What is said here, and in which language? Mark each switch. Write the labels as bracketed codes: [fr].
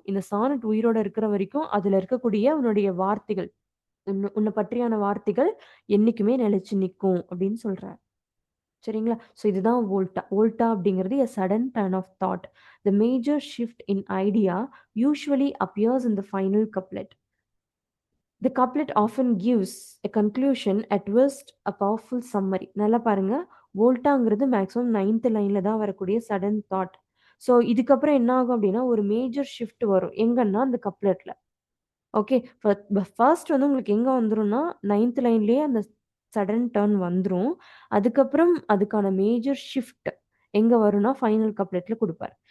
[ta] இந்த சானட் உயிரோட இருக்கிற வரைக்கும், அதுல இருக்கக்கூடிய உன்னுடைய வார்த்தைகள், உன்ன பற்றியான வார்த்தைகள் என்னைக்குமே நிலைச்சு நிக்கும் அப்படின்னு சொல்றாரு. சரிங்களா? ஸோ இதுதான் வோல்ட்டா. வோல்ட்டா அப்படிங்கிறது [en] A sudden turn of thought. The major shift in idea usually appears in the final couplet. The couplet often gives a conclusion, at worst a powerful summary. [ta] நல்லா பாருங்க. வோல்டாங்கிறது மேக்ஸிமம் 9த் லைன்ல தான் வரக்கூடிய சடன் தாட். ஸோ இதுக்கப்புறம் என்ன ஆகும் அப்படின்னா, ஒரு மேஜர் ஷிஃப்ட் வரும். எங்கன்னா அந்த கப்லெட்ல. ஓகே. ஃபர்ஸ்ட் வந்து உங்களுக்கு எங்க வந்துரும்னா, 9த் லைன்லயே அந்த சடன் டர்ன் வந்துரும். அதுக்கப்புறம் அதுக்கான மேஜர் ஷிஃப்ட் எங்க வரும்னா, ஃபைனல் கப்லெட்ல குடுப்பாரு.